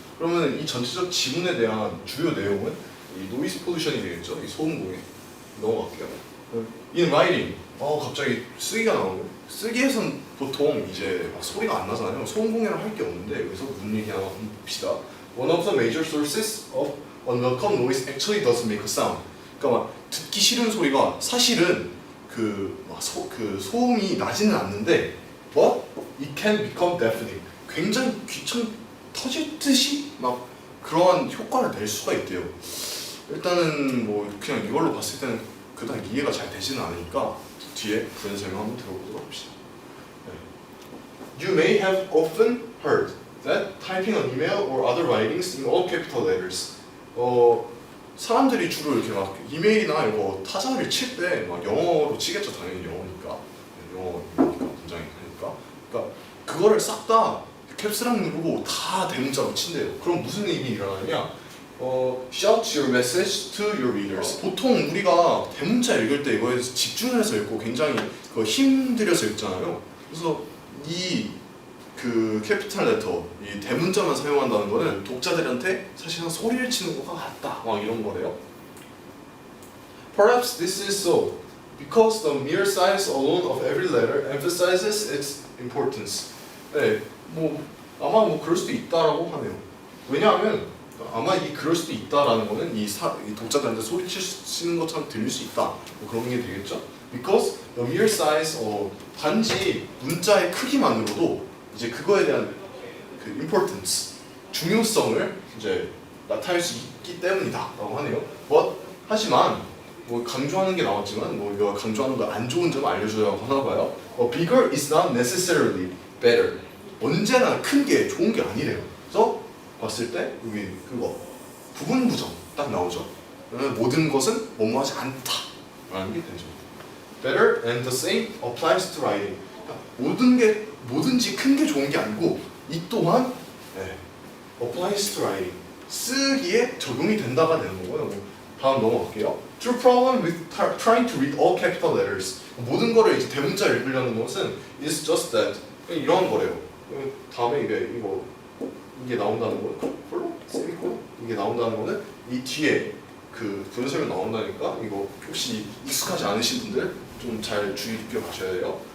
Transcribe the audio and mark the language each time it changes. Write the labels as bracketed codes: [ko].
[ko] 그러면 이 전체적 지문에 대한 주요 내용은 이 noise pollution이 되겠죠. 이 소음 공해. 넘어갈게요. [en] In writing. [ko] 갑자기 쓰기가 나오고 쓰기에선 보통 이제 막 소리가 안 나잖아요. 소음 공해를 할 게 없는데 여기서 무슨 얘기 하나 한번 봅시다. [en] One of the major sources of unwelcome noise actually doesn't make a sound. [ko] 그러니까 막 듣기 싫은 소리가 사실은 그 소음이 나지는 않는데, [en] but it can become deafening. [ko] 굉장히 귀청 터지듯이 막 그러한 효과를 낼 수가 있대요. 일단은 뭐 그냥 이걸로 봤을 때는 그다음 이해가 잘 되지는 않으니까 뒤에 부연 설명 한번 들어보도록 합시다. [en] You may have often heard that typing an email or other writings in all capital letters. [ko] 사람들이 주로 이렇게 막 이메일이나 이거 타자를 칠 때 막 영어로 치겠죠. 당연히 영어니까 문장이 하니까. 그러니까 그거를 싹 다 캡스락 누르고 다 대문자로 친대요. 그럼 무슨 일이 일어나냐? [en] Shout your message to your readers. [ko] 보통 우리가 대문자 읽을 때 이거에 집중을 해서 읽고 굉장히 힘들여서 읽잖아요. 그래서 그 캐피탈 레터, 이 대문자만 사용한다는 거는 독자들한테 사실은 소리를 치는 것과 같다. 막 이런 거래요. [en] Perhaps this is so because the mere size alone of every letter emphasizes its importance. [ko] 네, 뭐 아마 뭐 그럴 수도 있다라고 하네요. 왜냐하면 아마 그럴 수도 있다라는 거는 이 독자들한테 소리치는 것처럼 들릴 수 있다. 뭐 그런 게 되겠죠. [en] Because the mere size, [ko] 단지 문자의 크기만으로도 이제 그거에 대한 그 importance, 중요성을 이제 나타낼 수 있기 때문이다라고 하네요. 하지만 뭐 강조하는 게 나왔지만 뭐 이거 강조하는 거 안 좋은 점 알려주려고 하나 봐요. [en] Bigger is not necessarily better. [ko] 언제나 큰 게 좋은 게 아니래요. 그래서 봤을 때 여기 그거 부분 부정 딱 나오죠. 모든 것은 뭐뭐하지 않다라는 게 되죠. [en] Better and the same applies to writing. [ko] 그러니까 뭐든지 큰 게 좋은 게 아니고 이 또한 [en] applies to writing. [ko] 쓰기에 적용이 된다가 되는 거고요. 다음 넘어갈게요. [en] True problem with trying to read all capital letters. [ko] 모든 거를 이제 대문자 읽으려는 것은 [en] is just that. [ko] 이런 거래요. 다음에 이게 나온다는 거는 콜로 세미콜 이게 나온다는 거는 이 뒤에 그 분설이 나온다니까 이거 혹시 익숙하지 않으신 분들 좀 잘 주의 깊게 가셔야 돼요.